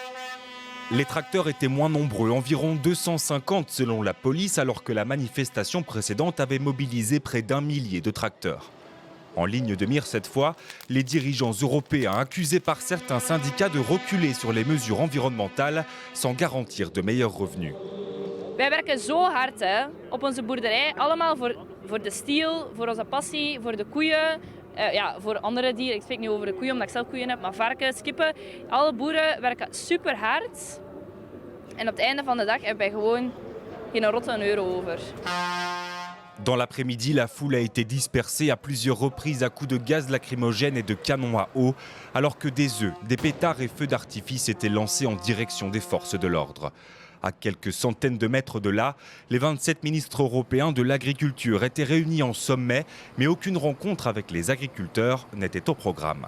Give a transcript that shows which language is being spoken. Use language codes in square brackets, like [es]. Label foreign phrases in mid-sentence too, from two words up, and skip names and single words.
[fr] Les tracteurs étaient moins nombreux, environ 250 selon la police, alors que la manifestation précédente avait mobilisé près d'1 millier de tracteurs. En ligne de mire cette fois, les dirigeants européens accusés par certains syndicats de reculer sur les mesures environnementales sans garantir de meilleurs revenus. [nl] Wij werken zo hard op onze boerderij, allemaal voor de stiel, voor onze passie, voor de koeien. Voor andere dieren, ik spreek nu over de koeien omdat ik zelf koeien heb, maar varkens, kippen. Alle boeren werken super hard. En op het einde van de dag hebben wij gewoon geen rotte euro over. [fr] Dans l'après-midi, la foule a été dispersée à plusieurs reprises à coups de gaz lacrymogène et de canons à eau, alors que des œufs, des pétards et feux d'artifice étaient lancés en direction des forces de l'ordre. À quelques centaines de mètres de là, les 27 ministres européens de l'agriculture étaient réunis en sommet, mais aucune rencontre avec les agriculteurs n'était au programme.